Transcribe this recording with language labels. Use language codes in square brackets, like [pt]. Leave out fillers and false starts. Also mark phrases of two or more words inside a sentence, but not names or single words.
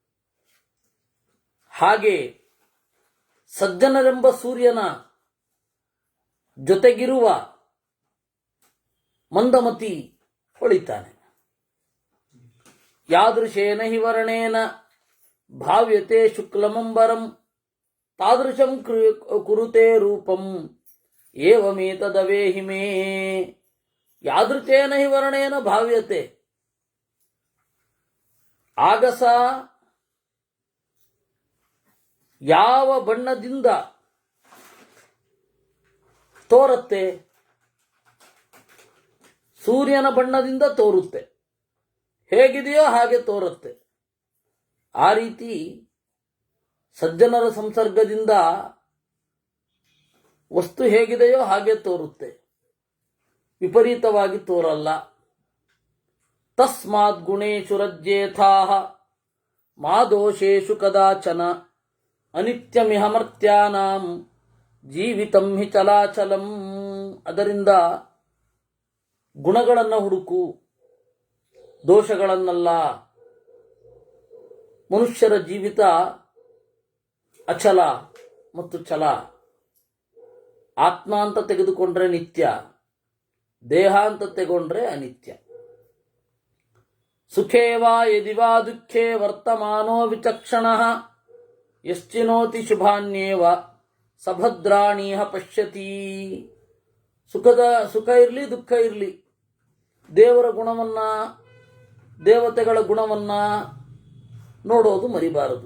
[kn] ಹಾಗೆ ಸಜ್ಜನರೆಂಬ ಸೂರ್ಯನ ಜೊತೆಗಿರುವ ಮಂದಮತಿ ಹೊಳಿತಾನೆ. [sa] ಯಾದೃಶೇನ ಹಿ ವರ್ಣೇನ ಭಾವ್ಯತೆ ಶುಕ್ಲಮಂಬರಂ ತಾದೃಶಂ ಕುರುತೆ ರೂಪಂ ಏವಮೇತದವೇಹಿ ಮೇ. ಯಾದೃಚೇನ ಹಿ ವರ್ಣೇನ ಭಾವ್ಯತೆ, [kn] ಆಗಸ ಯಾವ ಬಣ್ಣದಿಂದ ತೋರುತ್ತೆ? ಸೂರ್ಯನ ಬಣ್ಣದಿಂದ ತೋರುತ್ತೆ. ಹೇಗಿದೆಯೋ ಹಾಗೆ ತೋರುತ್ತೆ. ಆ ರೀತಿ ಸಜ್ಜನರ ಸಂಸರ್ಗದಿಂದ ವಸ್ತು ಹೇಗಿದೆಯೋ ಹಾಗೆ ತೋರುತ್ತೆ, ವಿಪರೀತವಾಗಿ ತೋರಲ್ಲ. [sa] ತಸ್ಮಾತ್ ಗುಣೇಶು ರಜ್ಯೇಥಾಃ ಮಾ ದೋಷೇಷು ಕದಾಚನ ಅನಿತ್ಯಮಿಹ ಮರ್ತ್ಯಾನಾಂ ಜೀವಿತಂ ಹಿ ಚಲಾಚಲಂ. [kn] ಅದರಿಂದ ಗುಣಗಳನ್ನು ಹುಡುಕು, ದೋಷಗಳನ್ನಲ್ಲ. ಮನುಷ್ಯರ ಜೀವಿತ ಅಚಲ ಮತ್ತು ಛಲ. ಆತ್ಮ ಅಂತ ತೆಗೆದುಕೊಂಡ್ರೆ ನಿತ್ಯ, ದೇಹ ಅಂತ ತೆಗೊಂಡ್ರೆ ಅನಿತ್ಯ. [sa] ಸುಖೇ ವಾ ಯದಿ ವಾ ದುಃಖೇ ವರ್ತಮಾನೋ ವಿಚಕ್ಷಣಃ ಯಶ್ಚಿನೋತಿ ಶುಭಾನ್ಯೇವ ಸಭದ್ರಾಣೀಹ ಪಶ್ಯತಿ. [kn] ಸುಖ ಇರಲಿ, ದುಃಖ ಇರಲಿ, ದೇವರ ಗುಣವನ್ನ, ದೇವತೆಗಳ ಗುಣವನ್ನ ನೋಡೋದು ಮರಿಬಾರದು.